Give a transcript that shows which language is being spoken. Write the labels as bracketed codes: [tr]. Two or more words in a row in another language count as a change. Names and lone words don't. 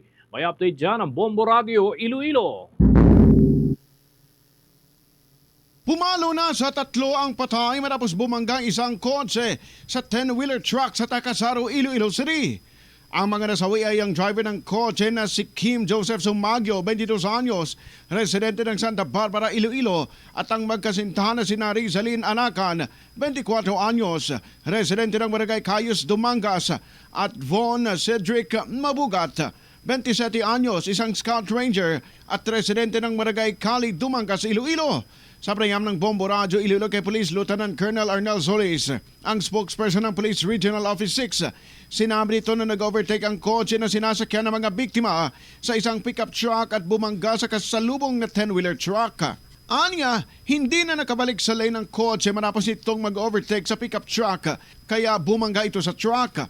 [tl] May update dyan ang Bombo Radio Iloilo. Pumalo na sa tatlo ang patay matapos bumangga isang kotse sa 10-wheeler truck sa Takasaro, Iloilo City. Ang mga nasawi ay ang driver ng kotse na si Kim Joseph Sumagyo, 22 anyos, residente ng Santa Barbara, Iloilo, at ang magkasintahan na si Rizalyn Anakan, 24 anyos, residente ng Barangay Cayos, Dumangas, at Von Cedric Mabugat, 27 anyos, isang Scout Ranger at residente ng Barangay Cali, Dumangas, Iloilo. Sa prayam ng Bombo Radio Iloilo kay Police Lieutenant Colonel Arnel Solis, ang spokesperson ng Police Regional Office 6, sinabi nito na nag-overtake ang kotse na sinasakyan ng mga biktima sa isang pickup truck at bumangga sa kasalubong na 10-wheeler truck. Anya, hindi na nakabalik sa lane ng kotse matapos itong mag-overtake sa pickup truck, kaya bumangga ito sa truck.